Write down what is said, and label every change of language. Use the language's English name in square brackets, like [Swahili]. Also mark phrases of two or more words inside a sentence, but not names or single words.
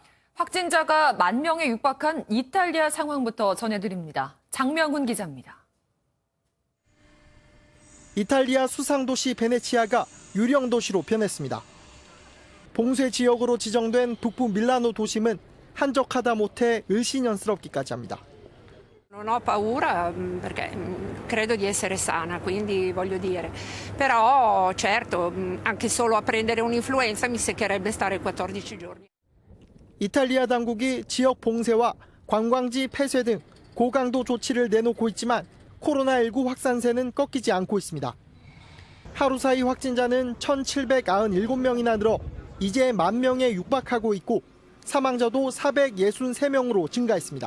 [Korean] 확진자가 10,000명에 육박한 이탈리아 상황부터 전해드립니다. 장명훈 기자입니다. 이탈리아 수상도시 베네치아가 유령 도시로 변했습니다. 봉쇄 지역으로 지정된 북부 밀라노 도심은 한적하다 못해 을씨년스럽기까지 합니다. [Italian] Non ho paura perché credo di essere sana, quindi voglio dire. Però certo, anche solo a prendere un'influenza mi seccherebbe stare 14 giorni. [Korean] 이탈리아 당국이 지역 봉쇄와 관광지 폐쇄 등 고강도 조치를 내놓고 있지만 코로나19 확산세는 꺾이지 않고 있습니다. 하루 사이 확진자는 1,797명이나 늘어 이제 10,000명에 육박하고 있고 사망자도 463명으로 증가했습니다.